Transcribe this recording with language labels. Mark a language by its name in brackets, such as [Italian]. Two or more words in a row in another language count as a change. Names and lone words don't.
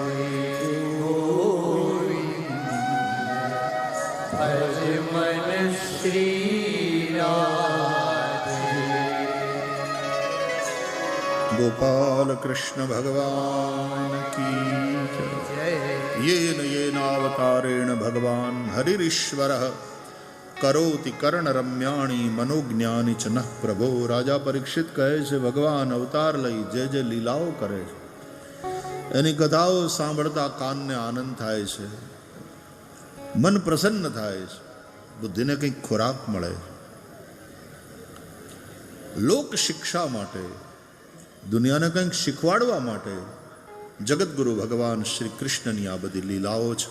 [Hindi] भज मन श्री राधे. गोपाल कृष्ण भगवान की जय. જય [Sanskrit] येन येनावतारेण भगवान हरिरीश्वरः करोति कर्णरम्याणि मनोज्ञानि च नः प्रभो. [Gujarati] રાજા પરીક્ષિત કહે છે ભગવાન અવતાર લઈ જે જે લીલાઓ કરે છે એની કથાઓ સાંભળતા કાનને આનંદ થાય છે, મન પ્રસન્ન થાય છે, બુદ્ધિને કંઈક ખોરાક મળે. લોક શિક્ષા માટે, દુનિયાને કંઈક શીખવાડવા માટે જગતગુરુ ભગવાન શ્રી કૃષ્ણની આ બધી લીલાઓ છે.